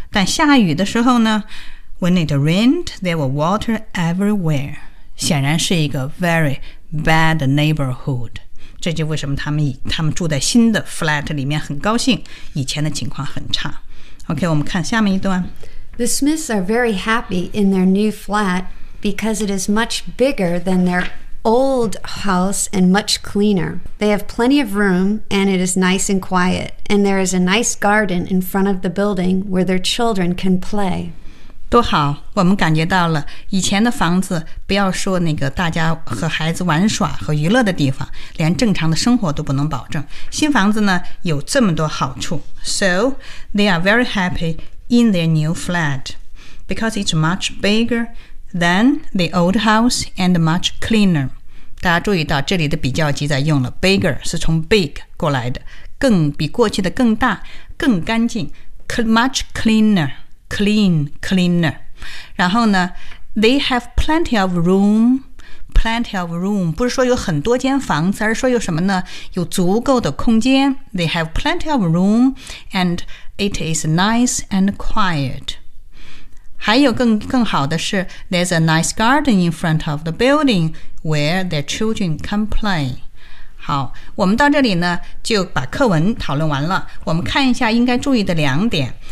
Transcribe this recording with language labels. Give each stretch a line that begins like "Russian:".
Chinese: 但下雨的时候呢
English: ，When it rained, there were water everywhere。
Chinese: 显然是一个
English: very bad neighborhood。
Chinese: 这就为什么他们住在新的 flat 里面很高兴，以前的情况很差。 OK， 我们看下面一段。
English: The Smiths are very happy in their new flat because it is much bigger than their old house and much cleaner. They have plenty of room and it is nice and quiet. And there is a nice garden in front of the building where their children can play.
Chinese: 多好，我们感觉到了，以前的房子不要说那个大家和孩子玩耍和娱乐的地方，连正常的生活都不能保证。新房子呢，有这么多好处。
English: So they are very happy in their new flat because it's much biggerThen the old house and much cleaner.
Chinese: 大家注意到这里的比较级在用了 bigger 是从 big 过来的，更比过去的更大，更干净
English: much cleaner,
Chinese: clean, cleaner. 然后呢 ，
English: they have plenty of room.
Chinese: Plenty of room 不是说有很多间房子，而是说有什么呢？有足够的空间。
English: They have plenty of room, and it is nice and quiet.
Chinese: 还有更好的是
English: There's a nice garden in front of the building where their children can play.
Chinese: 好，我们到这里呢就把课文讨论完了。我们看一下应该注意的两点。